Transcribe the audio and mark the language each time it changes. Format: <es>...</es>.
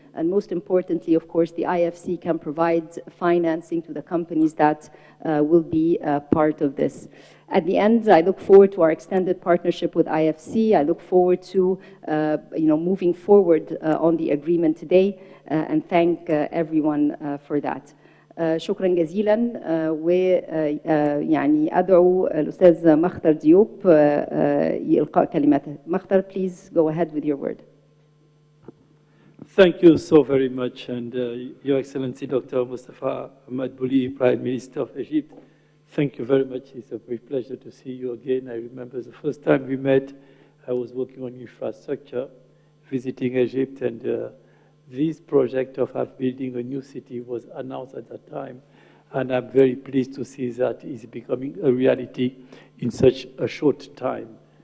<en>And most importantly, of course, the IFC can provide financing to the companies that will be part of this. At the end, I look forward to our extended partnership with IFC. I look forward to moving forward on the agreement today and thank everyone for that.</en> <ar>شكرا جزيلا ويعني أدعو الأستاذ مختار ديوب يلقاء كلماته.</ar> <en>مختار, please go ahead with your word. Thank you so very much, and Your Excellency Dr. Mustafa Madbouly, Prime Minister of Egypt. Thank you very much. It's a great pleasure to see you again. I remember the first time we met, I was working on infrastructure, visiting Egypt, and this project of building a new city was announced at that time, and I'm very pleased to see that it's becoming a reality in such a short time.</en>